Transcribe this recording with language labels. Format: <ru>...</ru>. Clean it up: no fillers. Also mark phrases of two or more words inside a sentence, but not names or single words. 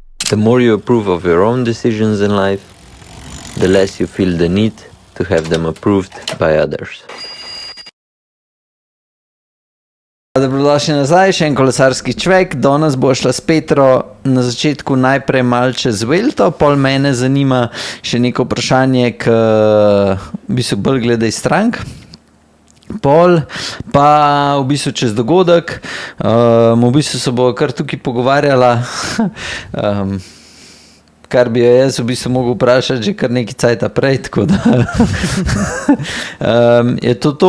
<en>The more you approve of your own decisions in life, the less you feel the need to have them approved by others.</en> <sl>Dobrodošli nazaj, še en kolesarski čvek. Danes bo šla s Petro na začetku najprej malo čez Vuelto, pol mene zanima še neko vprašanje, ki v bistvu bolj glede strank. Pol pa v bistvu čez dogodek, v bistvu se bo kar tukaj pogovarjala, kar bi jo jaz v bistvu mogel vprašati že kar nekaj cajta prej, tako da je to.</sl>